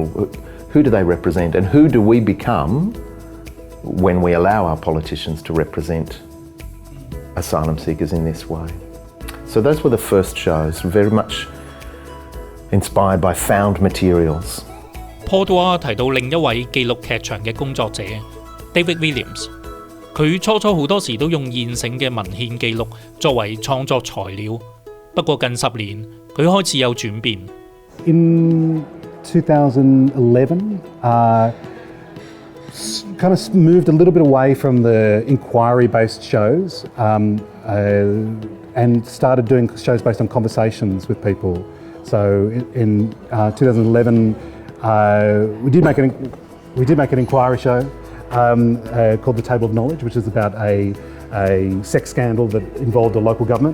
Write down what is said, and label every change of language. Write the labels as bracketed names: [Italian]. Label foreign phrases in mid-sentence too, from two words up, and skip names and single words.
[English] Who do they represent? And who do we become when we allow our politicians to represent asylum seekers in this way? So those were the first shows, very much inspired by found materials. [Cantonese] Paul 提到另一位記錄劇場嘅工作者 David Williams， 佢初好多時都用現成嘅文獻記錄作為創作材料，不過近10年佢開始有轉變。 [English] In 2011, kind of moved a little bit away from the inquiry-based shows and started doing shows based on conversations with people. So in 2011, we did make an inquiry show called The Table of Knowledge, which is about a sex scandal that involved a local government.